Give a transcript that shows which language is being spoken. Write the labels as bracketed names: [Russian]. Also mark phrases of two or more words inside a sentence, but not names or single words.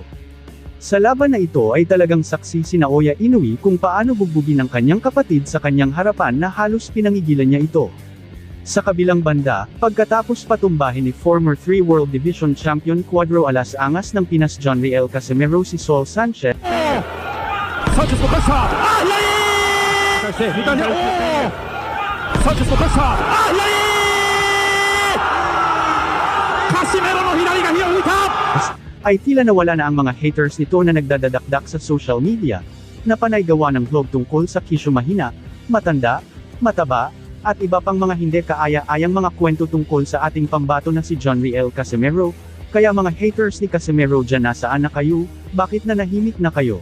[Filipino] Sa laban na ito ay talagang saksi si Naoya Inoue kung paano bugbugin ng kanyang kapatid sa kanyang harapan na halos pinangigilan niya ito. Sa kabilang banda, pagkatapos patumbahin ni [English] former 3 World Division Champion [Filipino] Cuadro Alas Angas ng Pinas John Riel Casimero si Saul Sanchez, [Japanese] Sanchez のプレッシャー左左サンチェスのプレッシャーカシメロの左が火を吹いた [Filipino] ay tila nawala na ang mga haters nito na nagdadadakdak sa [English] social media, [Filipino] na panay gawa ng vlog tungkol sa kisyo mahina, matanda, mataba, at iba pang mga hindi kaaya-ayang mga kwento tungkol sa ating pambato na si John Riel Casimero, kaya mga haters ni Casimero dyan nasaan na kayo, bakit nanahimik na kayo?